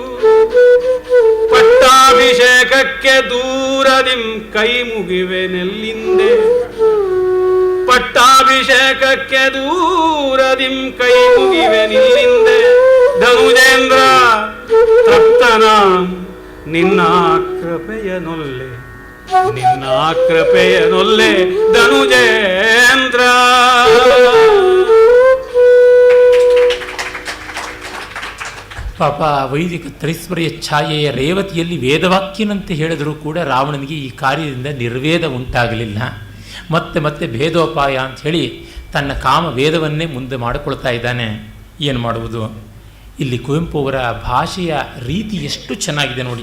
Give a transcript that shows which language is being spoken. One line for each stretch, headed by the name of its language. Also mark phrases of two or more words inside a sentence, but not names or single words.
Kannada: ಪಟ್ಟಾಭಿಷೇಕಕ್ಕೆ ದೂರದಿಂ ಕೈ ಮುಗಿವೆ ನೆಲ್ಲಿಂದೆ ಪಟ್ಟಾಭಿಷೇಕಕ್ಕೆ ದೂರದಿಂ ಕೈ ಮುಗಿವೆ ನಿಲ್ಲಿಂದೆ ಧನುಜೇಂದ್ರ ತಪ್ತನಾಂ ನಿನ್ನ ಕೃಪೆಯನೊಲ್ಲೆ ನಿನ್ನ ಕೃಪೆಯನೊಲ್ಲೆ ಧನುಜೇಂದ್ರ. ಪಾಪ ವೈದಿಕ ತ್ರೈಸ್ವರ್ಯ ಛಾಯೆಯ ರೇವತಿಯಲ್ಲಿ ವೇದವಾಕ್ಯನಂತೆ ಹೇಳಿದರೂ ಕೂಡ ರಾವಣನಿಗೆ ಈ ಕಾರ್ಯದಿಂದ ನಿರ್ವೇದ ಉಂಟಾಗಲಿಲ್ಲ. ಮತ್ತೆ ಮತ್ತೆ ಭೇದೋಪಾಯ ಅಂಥೇಳಿ ತನ್ನ ಕಾಮ ವೇದವನ್ನೇ ಮುಂದೆ ಮಾಡಿಕೊಳ್ತಾ ಇದ್ದಾನೆ. ಏನು ಮಾಡುವುದು? ಇಲ್ಲಿ ಕುವೆಂಪು ಅವರ ಭಾಷೆಯ ರೀತಿ ಎಷ್ಟು ಚೆನ್ನಾಗಿದೆ ನೋಡಿ.